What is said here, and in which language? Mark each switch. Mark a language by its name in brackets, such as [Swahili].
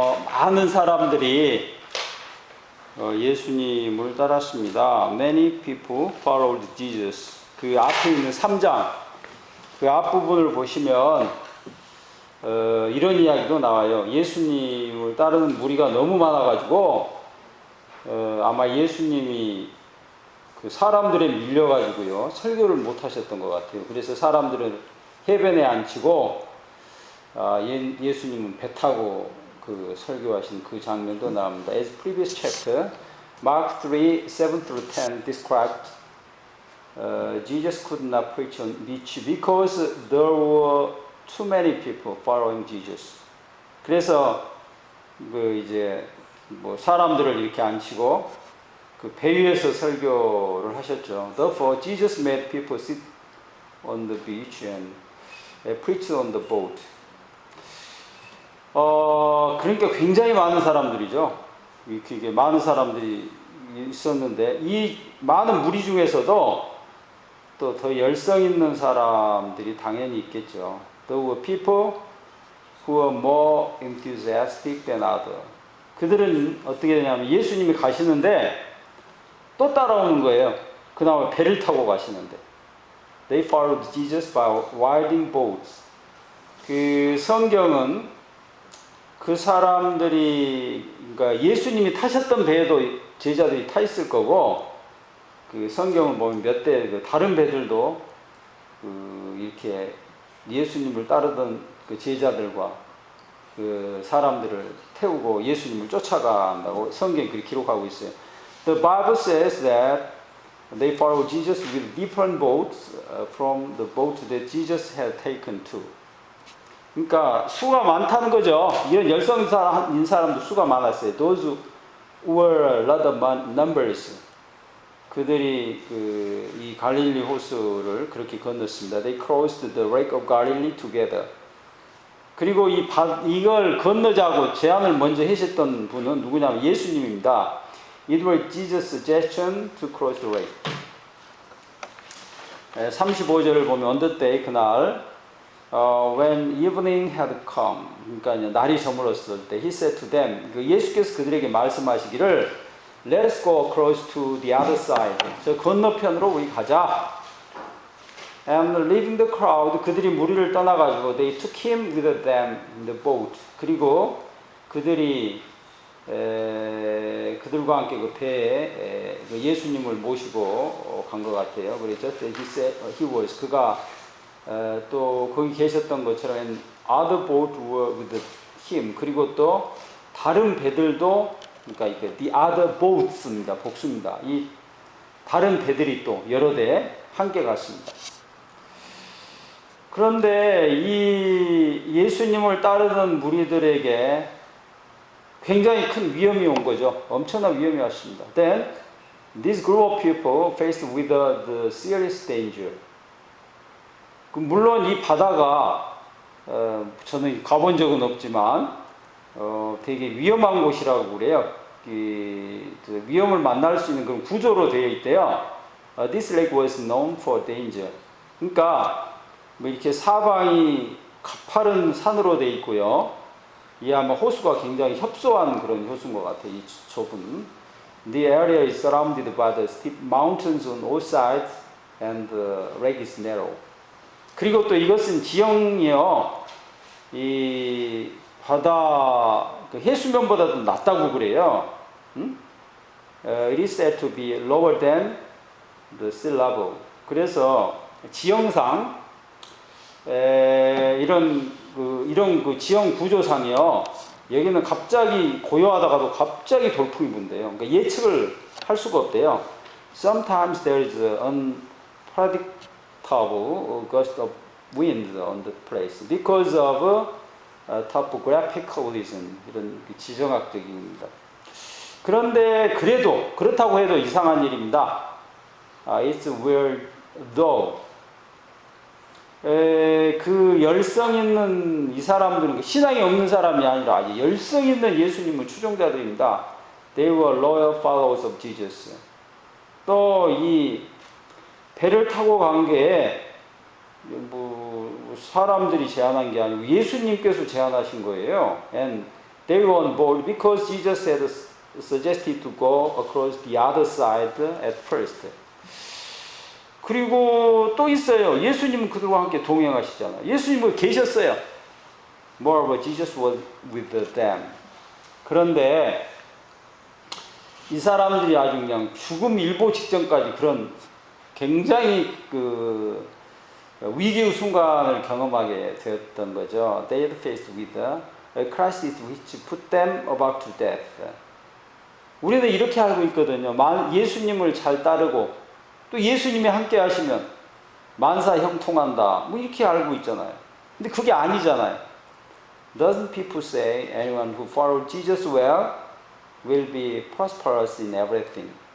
[Korean] 많은 사람들이 예수님을 따랐습니다. [English] Many people followed Jesus. [Korean] 그 앞에 있는 3장, 그 앞부분을 보시면 이런 이야기도 나와요. 예수님을 따르는 무리가 너무 많아가지고 아마 예수님이 그 사람들에 밀려가지고요 설교를 못 하셨던 것 같아요. 그래서 사람들은 해변에 앉히고 예수님은 배 타고 그 설교하신 그 장면도 나옵니다. [English] As previous chapter, Mark 3, 7-10 described Jesus could not preach on beach because there were too many people following Jesus. [Korean] 그래서 그 이제 뭐 사람들을 이렇게 앉히고 그 배 위에서 설교를 하셨죠. [English] Therefore, Jesus made people sit on the beach and preach on the boat. [Korean] 그러니까 굉장히 많은 사람들이죠. 이렇게 많은 사람들이 있었는데 이 많은 무리 중에서도 또 더 열성 있는 사람들이 당연히 있겠죠. [English] There were people who were more enthusiastic than others. [Korean] 그들은 어떻게 되냐면 예수님이 가시는데 또 따라오는 거예요. 그나마 배를 타고 가시는데. [English] They followed Jesus by riding boats. [Korean] 그 성경은 그 사람들이 그러니까 예수님이 타셨던 배에도 제자들이 타 있을 거고 그 성경을 보면 몇 대 다른 배들도 이렇게 예수님을 따르던 그 제자들과 그 사람들을 태우고 예수님을 쫓아간다고 성경이 그렇게 기록하고 있어요. [English] The Bible says that they followed Jesus with different boats from the boat that Jesus had taken to. [Korean] 그러니까 수가 많다는 거죠. 이런 열성인 사람도 수가 많았어요. [English] Those were a lot of numbers. [Korean] 그들이 이 갈릴리 호수를 그렇게 건넜습니다. [English] They crossed the lake of Galilee together. [Korean] 그리고 이걸 건너자고 제안을 먼저 하셨던 분은 누구냐면 예수님입니다. [English] It was Jesus' suggestion to cross the lake. [Korean] 35절을 보면 [English] on the day [Korean] 그날 [English] when evening had come [Korean] 그러니까 날이 저물었을 때 [English] he said to them [Korean] 예수께서 그들에게 말씀하시기를 [English] Let us go across to the other side. [Korean] 저 건너편으로 우리 가자. [English] And leaving the crowd, [Korean] 그들이 무리를 떠나가지고 [English] they took him with them in the boat. [Korean] 그리고 그들이 그들과 함께 그 배에 예수님을 모시고 간 것 같아요. [English] 그래서 he was [Korean] 그가 또 거기 계셨던 것처럼 [English] and other boat were with him. [Korean] 그리고 또 다른 배들도 그러니까 이게 [English] the other boats [Korean] 입니다. 복수입니다. 이 다른 배들이 또 여러 대 함께 갔습니다. 그런데 이 예수님을 따르던 무리들에게 굉장히 큰 위험이 온 거죠. 엄청난 위험이 왔습니다. [English] Then this group of people faced with the serious danger. [Korean] 물론 이 바다가 저는 가본 적은 없지만 되게 위험한 곳이라고 그래요. 위험을 만날 수 있는 그런 구조로 되어 있대요. [English] This lake was known for danger. [Korean] 그러니까 뭐 이렇게 사방이 가파른 산으로 되어 있고요. 이 아마 호수가 굉장히 협소한 그런 호수인 것 같아요. 이 좁은. [English] The area is surrounded by the steep mountains on all sides and the lake is narrow. [Korean] 그리고 또 이것은 지형이요. 이 바다 그 해수면보다도 낮다고 그래요. [English] It is said to be lower than the sea level. [Korean] 그래서 지형상 이런 그 지형 구조상이요. 여기는 갑자기 고요하다가도 갑자기 돌풍이 분대요. 그러니까 예측을 할 수가 없대요. [English] Sometimes there is an unpredictable gust of wind on the place because of topographicalism, [Korean] 이런 지정학적입니다. 그런데 그렇다고 해도 이상한 일입니다. [English] It's weird though. [Korean] 그 열성 있는 이 사람들은 신앙이 없는 사람이 아니라 아주 열성 있는 예수님의 추종자들입니다. [English] They were loyal followers of Jesus. [Korean] 또 이 배를 타고 간 게 뭐 사람들이 제안한 게 아니고 예수님께서 제안하신 거예요. [English] And they were on board because Jesus had suggested to go across the other side at first. [Korean] 그리고 또 있어요. 예수님은 그들과 함께 동행하시잖아요. 예수님은 계셨어요. [English] Moreover, Jesus was with them. [Korean] 그런데 이 사람들이 아주 그냥 죽음 일보 직전까지 그런 굉장히 그 위기의 순간을 경험하게 되었던 거죠. [English] They had faced with a crisis which put them about to death. [Korean] 우리는 이렇게 알고 있거든요. 예수님을 잘 따르고 또 예수님이 함께 하시면 만사 형통한다. 뭐 이렇게 알고 있잖아요. 근데 그게 아니잖아요. [English] Doesn't people say anyone who follows Jesus well will be prosperous in everything?